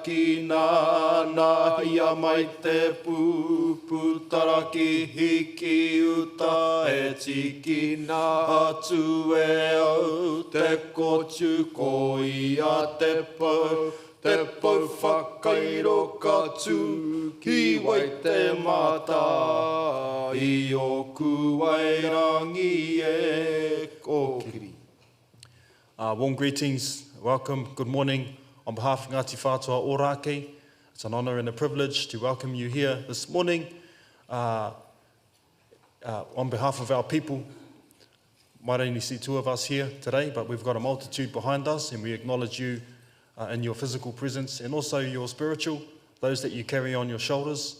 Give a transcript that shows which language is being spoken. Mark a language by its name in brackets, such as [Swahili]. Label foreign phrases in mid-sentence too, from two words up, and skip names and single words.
[Māori] ki nāna, ia mai te pūputara ki hiki uta, e tiki nā atu e au, te kotu ko ia te pau, te pau whakairo ka tū, ki wai te mata, i o kuai rangi e kōkiri. [English] Warm greetings, welcome, good morning. On behalf of Ngāti Whātua o Rākei, it's an honour and a privilege to welcome you here this morning. On behalf of our people, might only see two of us here today, but we've got a multitude behind us, and we acknowledge you in your physical presence and also your spiritual, those that you carry on your shoulders.